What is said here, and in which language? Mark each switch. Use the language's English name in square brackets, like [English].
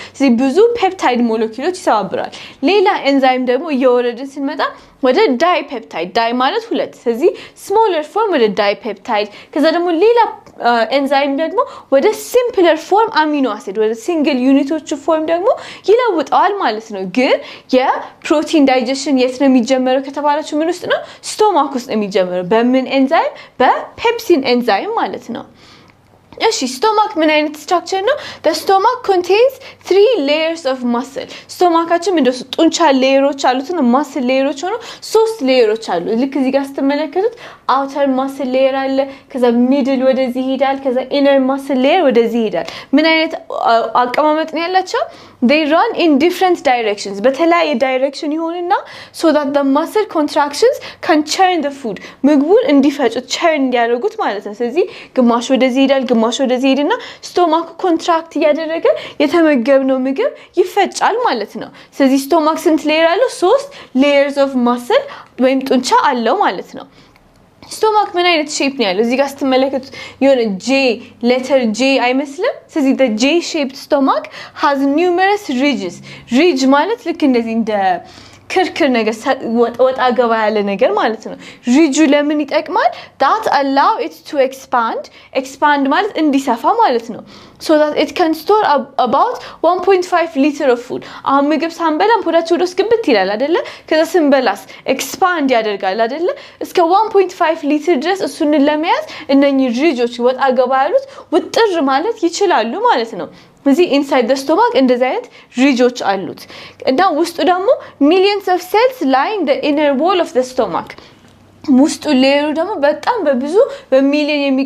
[Amharic] ስለዚህ ብዙ ፔፕታይድ ሞለኪውሎች ይሰባብራል። ሌላ ኤንዛይም ደግሞ እየወረድን ስንመጣ ወደ ዳይፔፕታይድ፣ ዳይ ማለት ሁለት። ስለዚህ ስሞለር ፎርም ወደ ዳይፔፕታይድ፣ ከዛ ደግሞ ሌላ ኤንዛይም ደግሞ ወደ ሲምፕለር ፎርም አሚኖ አሲድ ወደ ሲንግል ዩኒቶቹ ፎርም ደግሞ ይለውጣል ማለት ነው። ግን የፕሮቲን ዳይጀሽን የት ነው የሚጀመረው ከተባላችሁ ምን ውስጥ ነው? ስቶማክ ውስጥ ነው የሚጀመረው። በምን ኤንዛይም? በፔፕሲን ኤንዛይም ማለት ነው። እሺ ስቶማክ ምን አይነት ስትራክቸር ነው? [English] the stomach contains 3 layers of muscle. [Amharic] ስቶማካችን እንደሱ ጡንቻ ሌየሮች አሉትና muscle ሌየሮች ሆኖ 3 ሌየሮች አሉ። ልክ እዚህ ጋር ስትመለከቱት outer muscle layer አለ፣ ከዛ middle ወደዚህ ይሄዳል፣ ከዛ inner muscle layer ወደዚህ ይሄዳል። ምን አይነት አቀማመጥ ነው ያላቸው? [English] they run in different directions. [Amharic] በተለያየ ዳይሬክሽን ይሆንና [English] so that the muscle contractions can churn the food. [Amharic] ምግቡን እንዲፈጩት churn እንዲያደርጉት ማለት ነው። ስለዚህ ግማሽ ወደዚህ ይሄዳል፣ ግማሽ ወደዚህ ይሄድና ስቶማክ ኮንትራክት ያደረገ የተመገብነው ምግብ ይፈጫል ማለት ነው። ስለዚህ ስቶማክ ስንት ሌየር አለው? 3 layers of muscle ወይም ጡንቻ አለው ማለት ነው። ስቶማክ ምን አይነት ሼፕ ነው ያለው? እዚህ ጋር ስትመለከቱት የሆነ ጄ ሌተር ጄ አይመስልም? [English] ስለዚህ the J shaped stomach has numerous ridges. [Amharic] ridge ማለት ልክ እንደዚህ እንደ ክርክር ነገር ወጣ ገባ ያለ ነገር ማለት ነው። ሪጁ ለምን ይጠቅማል? [English] that allow it to expand [Amharic] ማለት እንዲሰፋ ማለት ነው። [English] so that it can store about 1.5 liter of food. [Amharic] አሁን ምግብ ሳንበላ ሆዳችን ውስጥ ግብት ይላል አይደለ? ከዛ ስንበላስ ኤክስፓንድ ያደርጋል አይደለ? እስከ 1.5 ሊትር ድረስ እሱን ለመያዝ እነኚህ ሪጆች ወጣ ገባ ያሉት ውጥር ማለት ይችላሉ ማለት ነው። እዚህ inside the stomach እንደዚህ አይነት ሪጆች አሉት እና ውስጡ ደግሞ [English] millions of cells line the inner wall of the stomach [Amharic] ውስጡ ሌየሩ ደግሞ በጣም በብዙ በሚሊዮን